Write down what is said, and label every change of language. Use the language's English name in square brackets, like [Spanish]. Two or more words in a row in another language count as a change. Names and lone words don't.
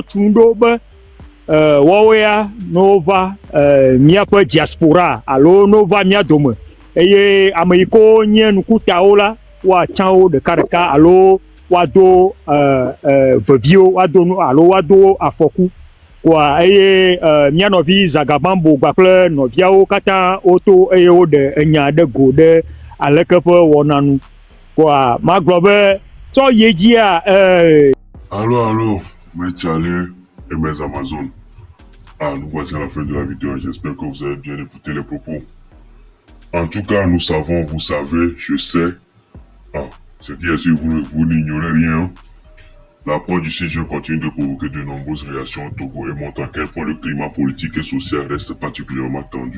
[Ewe] tum ɖo be woawoe ya nova míaƒe diaspora alo nova mía dome eye ame yi ko nye nukutawo la woatsã wo ɖekaɖeka alo woado veviwo woado alo woado afɔku koa eye mía nɔvi Zagabambo kpakple nɔviawo katã woto eye woɖe enya ɖe go ɖe aleke ƒe wɔna nu koa magblɔ be tsɔ ye dzia [French] Allô, mes Tchalais et mes Amazones. Nous voici à la fin de la vidéo et j'espère que vous avez bien écouté les propos. En tout cas, nous savons, vous savez, je sais. Ce qui est sûr, vous n'ignorez rien. La prod du CG continue de provoquer de nombreuses réactions au Togo et montre à quel point le climat politique et social reste particulièrement tendu.